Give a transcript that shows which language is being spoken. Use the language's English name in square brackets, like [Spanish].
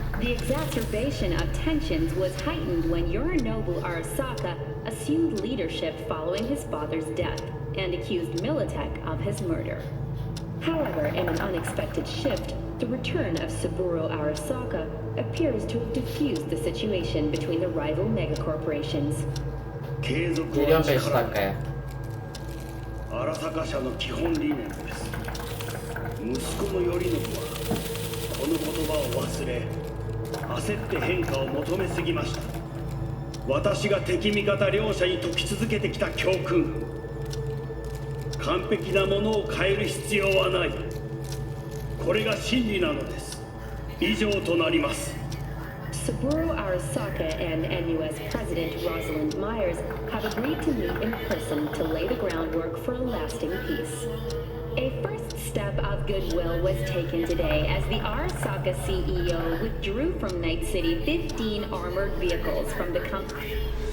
[English] The exacerbation of tensions was heightened when Yorinobu Arasaka assumed leadership following his father's death and accused Militech of his murder. However, in an unexpected shift, the return of Saburo Arasaka appears to have diffused the situation between the rival megacorporations. [Turkish] Geliyorum 5 dakikaya. [Japanese] 荒坂社の基本理念です。息子の頼信はこの言葉を忘れ、焦って変化を求めすぎました。私が敵味方両者に説き続けてきた教訓。完璧なものを変える必要はない。これが真理なのです。以上となります。 [English] Saburo Arasaka and NUS President Rosalind Myers have agreed to meet in person to lay the groundwork for a lasting peace. A first step of goodwill was taken today as the Arasaka CEO withdrew from Night City 15 armored vehicles from the company.